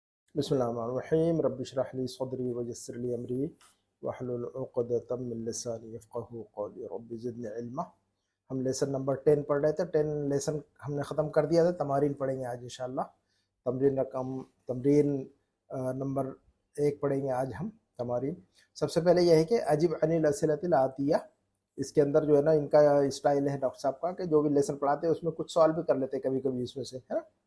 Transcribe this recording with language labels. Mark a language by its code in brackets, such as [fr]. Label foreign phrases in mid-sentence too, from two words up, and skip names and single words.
[ar] بسم الله الرحمن الرحيم رب اشرح لي صدري ويسر لي أمري واحلل عقدة من لساني يفقهوا قولي رب زدني علما. [hi] हम [en] lesson number [hi] 10 पढ़ रहे थे। 10 लेसन हमने ख़त्म कर दिया था। तमारीन पढ़ेंगे आज इंशाअल्लाह। तमरीन नंबर 1 पढ़ेंगे आज हम तमारीन। सबसे पहले यह है कि [ar] أجب عن الأسئلة الآتية, [hi] इसके अंदर जो है ना इनका स्टाइल है डॉक्टर साहब का कि जो भी लेसन पढ़ाते हैं उसमें कुछ सवाल भी कर लेते हैं कभी कभी इसमें से, है ना।